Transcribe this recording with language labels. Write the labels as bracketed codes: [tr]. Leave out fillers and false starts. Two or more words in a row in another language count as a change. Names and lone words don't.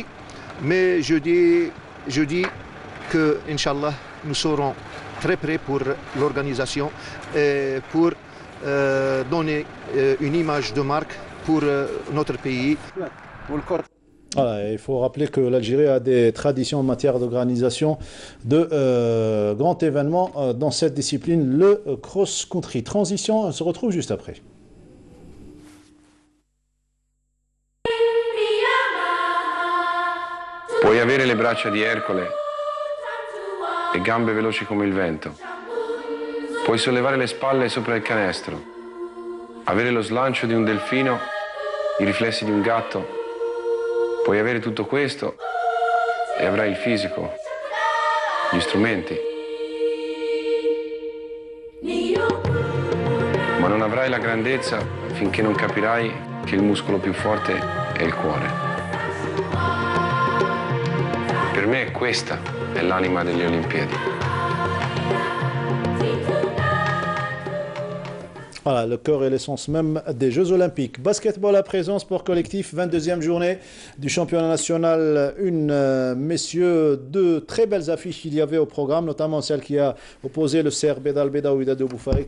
[fr] Mais je dis que, Inch'Allah, nous serons très prêts pour l'organisation et pour donner une image de marque pour notre pays. Voilà, il faut rappeler que l'Algérie a des traditions en matière d'organisation de grands événements dans cette discipline, le cross-country. Transition, on se retrouve juste après. [it] Puoi avere le braccia di Ercole e gambe veloci come il vento. Puoi sollevare le spalle sopra il canestro, avere lo slancio di un delfino, i riflessi di un gatto. Puoi avere tutto questo e avrai il fisico, gli strumenti. Ma non avrai la grandezza finché non capirai che il muscolo più forte è il cuore. Per me questa è l'anima delle Olimpiadi. [fr] Voilà, le cœur et l'essence même des Jeux Olympiques. Basketball à présent, sport collectif, 22e journée du championnat national. Messieurs, deux très belles affiches qu'il y avait au programme, notamment celle qui a opposé le CRB d'Albeda au Wydad de Boufarik.